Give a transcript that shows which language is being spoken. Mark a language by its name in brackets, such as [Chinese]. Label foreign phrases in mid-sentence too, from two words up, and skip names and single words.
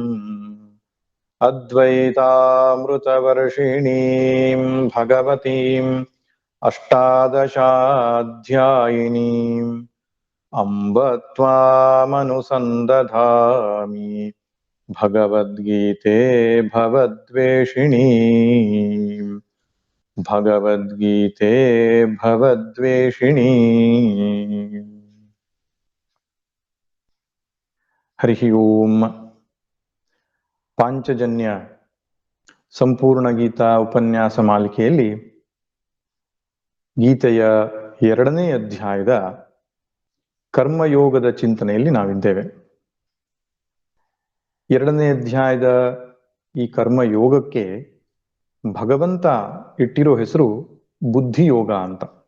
[Sanskrit] अद्वैतामृतवर्षिणीं भगवतीम् अष्टादशाध्यायिनीम् अम्ब त्वामनुसन्दधामि भगवद्गीते भवद्वेषिणी। भगवद्गीते भवद्वेषिणी। हरि ओम। [Kannada] ಪಾಂಚಜನ್ಯ ಸಂಪೂರ್ಣ ಗೀತಾ ಉಪನ್ಯಾಸ ಮಾಲಿಕೆಯಲ್ಲಿ ಗೀತೆಯ 2ನೇ ಅಧ್ಯಾಯದ ಕರ್ಮಯೋಗದ ಚಿಂತನೆಯಲ್ಲಿ ನಾವಿದ್ದೇವೆ. 2ನೇ ಅಧ್ಯಾಯದ ಈ ಕರ್ಮಯೋಗಕ್ಕೆ ಭಗವಂತ ಇಟ್ಟಿರೋ ಹೆಸರು ಬುದ್ಧಿಯೋಗ ಅಂತ.